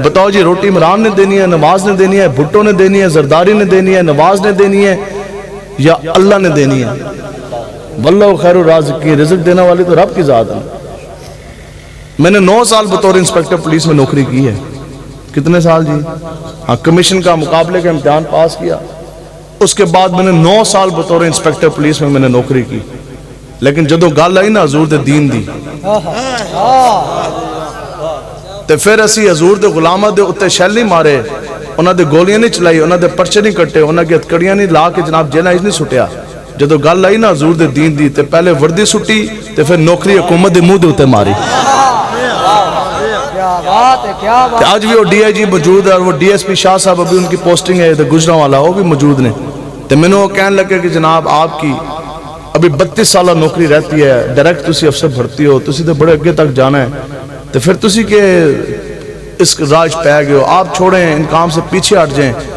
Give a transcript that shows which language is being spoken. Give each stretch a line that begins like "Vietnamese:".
Urdu: بتاؤ جی, روٹی عمران نے دینی ہے, نواز نے دینی ہے, بھٹو نے دینی ہے, زرداری نے دینی ہے, نواز نے دینی ہے, یا اللہ نے دینی ہے؟
Arabic: واللہ خیر الرازقین,
Urdu: رزق دینے والی تو رب کی ذات ہے. میں نے 9 سال بطور انسپیکٹر پولیس میں نوکری کی ہے. کتنے سال جی؟ ہاں, کمیشن کا مقابلے کا امتحان پاس کیا. اس کے بعد میں نے 9 سال بطور انسپیکٹر پولیس میں نے نوکری کی.
Punjabi: لیکن جدو گل آئی نا حضور دے دین دی, تے پھر اسی حضور دے غلامہ دے اتے شیل نہیں مارے, انہاں دے گولیاں نہیں چلائی, انہاں دے پرچے نہیں کٹے, انہاں کی ہتکڑیاں نہیں لا کے جناب جیلہ نہیں سٹیا. جدو گل آئی نا حضور دے دین دی, تے پہلے وردی سٹی, تے پھر نوکری حکومت دے منہ دے اتے ماری.
Urdu: آج بھی وہ ڈی آئی جی موجود ہے, اور وہ ڈی ایس پی شاہ صاحب ابھی ان کی پوسٹنگ ہے گجرا والا, وہ بھی موجود نے. تو میں نے وہ کہنے لگے کہ جناب آپ کی ابھی 32 سالہ نوکری رہتی ہے,
Punjabi: ڈائریکٹ تسی افسر بھرتی ہو, تسی تو بڑے اگے تک جانا ہے, تو پھر تسی کہ اس راج پہ گئے ہو,
Urdu: آپ چھوڑیں, ان کام سے پیچھے ہٹ جائیں.